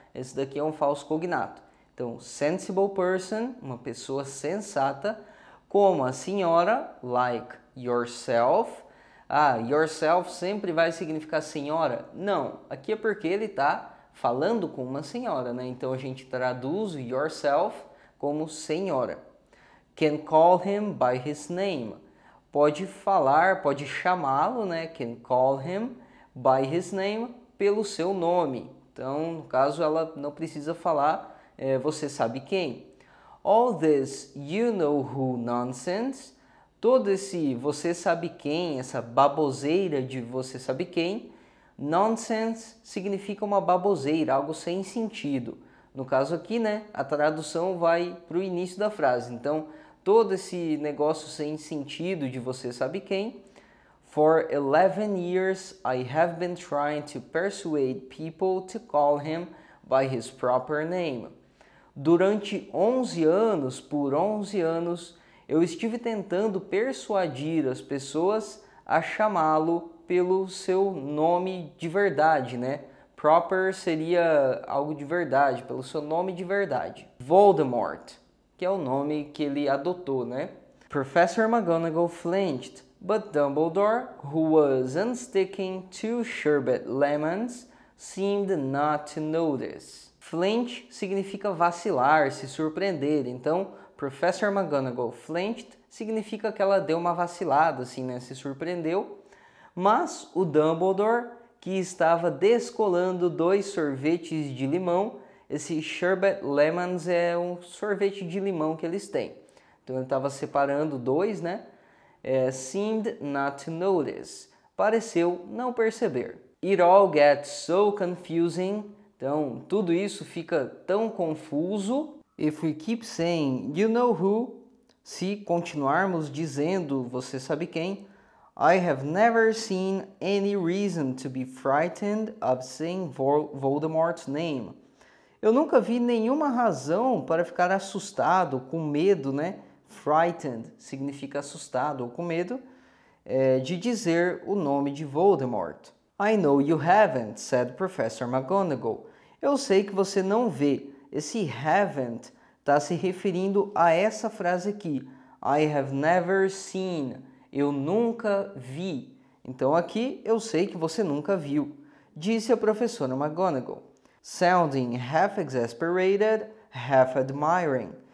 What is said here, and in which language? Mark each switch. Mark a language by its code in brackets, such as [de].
[pt] Esse daqui é um falso cognato. Então, [en] sensible person, [pt] uma pessoa sensata, como a senhora, [en] like yourself. [pt] Yourself sempre vai significar senhora? Não, aqui é porque ele está falando com uma senhora, né? Então a gente traduz yourself como senhora. [en] Can call him by his name. [pt] Pode falar, pode chamá-lo, né? [en] Can call him by his name, [pt] pelo seu nome. Então, no caso, ela não precisa falar você sabe quem. [en] All this you know who nonsense, [pt] todo esse você sabe quem, essa baboseira de você sabe quem, nonsense significa uma baboseira, algo sem sentido. No caso aqui, né, a tradução vai para o início da frase. Então, todo esse negócio sem sentido de você sabe quem. [en] For 11 years I have been trying to persuade people to call him by his proper name. [pt] Durante 11 anos, por 11 anos, eu estive tentando persuadir as pessoas a chamá-lo pelo seu nome de verdade, né? Proper seria algo de verdade, pelo seu nome de verdade. Voldemort, que é o nome que ele adotou, né? [en] Professor McGonagall flinched, but Dumbledore, who was unsticking 2 sherbet lemons, seemed not to notice. [pt] Flinch significa vacilar, se surpreender. Então, [en] Professor McGonagall flinched [pt] significa que ela deu uma vacilada, assim, né? Se surpreendeu. Mas o Dumbledore, que estava descolando 2 sorvetes de limão, esse sherbet lemons é um sorvete de limão que eles têm. Então ele estava separando 2, né? [en] Seemed not to notice. [pt] Pareceu não perceber. [en] It all gets so confusing. [pt] Então tudo isso fica tão confuso. [en] If we keep saying you know who, [pt] se continuarmos dizendo você sabe quem, [en] I have never seen any reason to be frightened of saying Voldemort's name. [pt] Eu nunca vi nenhuma razão para ficar assustado, com medo, né? Frightened significa assustado ou com medo, de dizer o nome de Voldemort. [en] I know you haven't, said Professor McGonagall. [pt] Eu sei que você não vê. Esse haven't está se referindo a essa frase aqui. [en] I have never seen. [pt] Eu nunca vi. Então aqui eu sei que você nunca viu, disse a professora McGonagall. [en] Sounding half exasperated, half admiring.